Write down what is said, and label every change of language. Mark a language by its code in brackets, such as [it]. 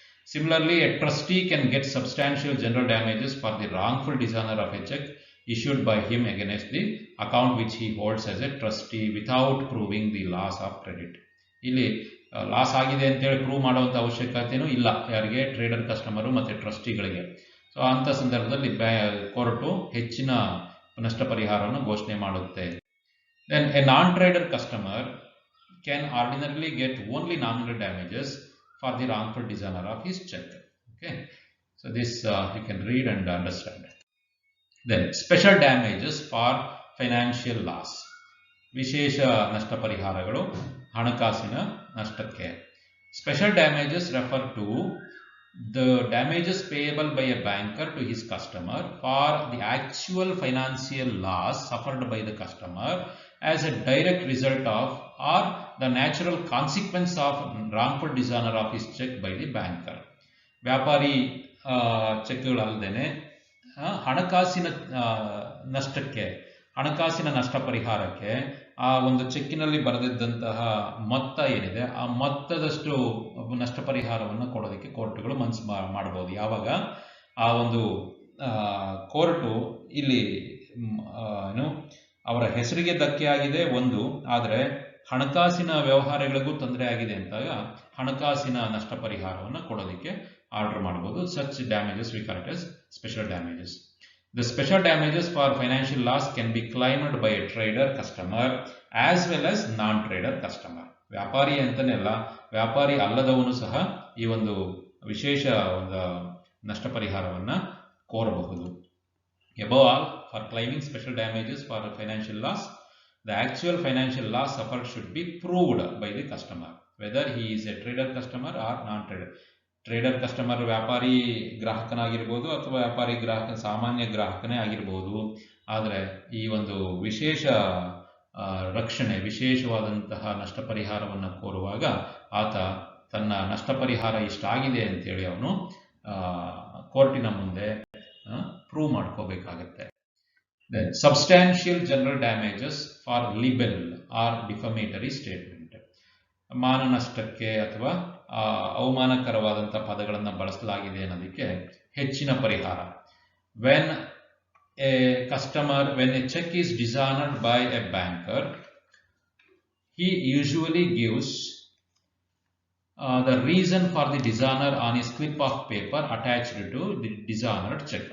[en] Similarly, a trustee can get substantial general damages for the wrongful dishonor of a check issued by him against the account which he holds as a trustee without proving the loss of credit. [kn] ಇಲ್ಲಿ loss ಆಗಿದೆ ಅಂತೇಳಿ prove ಮಾಡುವಂಥ ಅವಶ್ಯಕತೆಯೂ ಇಲ್ಲ ಯಾರಿಗೆ, trader customer ಮತ್ತು ಟ್ರಸ್ಟಿಗಳಿಗೆ. So ಅಂಥ ಸಂದರ್ಭದಲ್ಲಿ ಕೋರ್ಟು ಹೆಚ್ಚಿನ ನಷ್ಟ ಪರಿಹಾರವನ್ನು ಘೋಷಣೆ ಮಾಡುತ್ತೆ. [en] Then a non-trader customer can ordinarily get only nominal damages for the wrongful dishonor of his check. Okay, so this you can read and understand. Then special damages for financial loss. [kn] ವಿಶೇಷ ನಷ್ಟ ಪರಿಹಾರಗಳು ಹಣಕಾಸಿನ ನಷ್ಟಕ್ಕೆ. [en] Special damages refer to the damages payable by a banker to his customer for the actual financial loss suffered by the customer as a direct result of or the natural consequence of wrongful dishonor of his check by the banker. [kn] ವ್ಯಾಪಾರಿ ಚೆಕ್ಗಳಲ್ಲದೆ ಹಣಕಾಸಿನ ನಷ್ಟಕ್ಕೆ, ಹಣಕಾಸಿನ ನಷ್ಟ ಪರಿಹಾರಕ್ಕೆ ಆ ಒಂದು ಚೆಕ್ಕಿನಲ್ಲಿ ಬರೆದಿದ್ದಂತಹ ಮೊತ್ತ ಏನಿದೆ ಆ ಮೊತ್ತದಷ್ಟು ನಷ್ಟ ಪರಿಹಾರವನ್ನು ಕೊಡೋದಕ್ಕೆ ಕೋರ್ಟುಗಳು ಮನಸ್ಸು ಮಾಡಬಹುದು. ಯಾವಾಗ ಆ ಒಂದು ಕೋರ್ಟು ಇಲ್ಲಿ ಏನು ಅವರ ಹೆಸರಿಗೆ ಧಕ್ಕೆ ಆಗಿದೆ ಒಂದು, ಆದರೆ ಹಣಕಾಸಿನ ವ್ಯವಹಾರಗಳಿಗೂ ತೊಂದರೆ ಆಗಿದೆ ಅಂತಾಗ ಹಣಕಾಸಿನ ನಷ್ಟ ಪರಿಹಾರವನ್ನು ಕೊಡೋದಕ್ಕೆ ಆರ್ಡರ್ ಮಾಡಬಹುದು. [en] Such damages we call it as special damages. The special damages for financial loss can be claimed by a trader customer as well as non-trader customer. [kn] ವ್ಯಾಪಾರಿ ಅಂತಾನೆಲ್ಲ, ವ್ಯಾಪಾರಿ ಅಲ್ಲದವನು ಸಹ ಈ ಒಂದು ವಿಶೇಷ ಒಂದು ನಷ್ಟ ಪರಿಹಾರವನ್ನ ಕೋರಬಹುದು. [en] Above all, for claiming special damages for financial loss, the actual financial loss suffered should be proved by the customer, whether he is a trader customer or non-trader. [kn] Trader customer ವ್ಯಾಪಾರಿ ಗ್ರಾಹಕನಾಗಿರ್ಬೋದು ಅಥವಾ ವ್ಯಾಪಾರಿ ಗ್ರಾಹಕ ಸಾಮಾನ್ಯ ಗ್ರಾಹಕನೇ ಆಗಿರ್ಬೋದು. ಆದರೆ ಈ ಒಂದು ವಿಶೇಷ ರಕ್ಷಣೆ, ವಿಶೇಷವಾದಂತಹ ನಷ್ಟ ಪರಿಹಾರವನ್ನು ಕೋರುವಾಗ ಆತ ತನ್ನ ನಷ್ಟ ಪರಿಹಾರ ಇಷ್ಟಾಗಿದೆ ಅಂತೇಳಿ ಅವನು ಕೋರ್ಟಿನ ಮುಂದೆ ಪ್ರೂವ್ ಮಾಡ್ಕೋಬೇಕಾಗತ್ತೆ. [en] Substantial general damages for libel or defamatory statement. [kn] ಮಾನನಷ್ಟಕ್ಕೆ ಅಥವಾ ಅವಮಾನಕರವಾದಂತಹ ಪದಗಳನ್ನು ಬಳಸಲಾಗಿದೆ ಅನ್ನೋದಕ್ಕೆ ಹೆಚ್ಚಿನ ಪರಿಹಾರ. [en] when a check is dishonored by a banker, he usually gives the reason for the dishonor on a slip of paper attached to the dishonored check.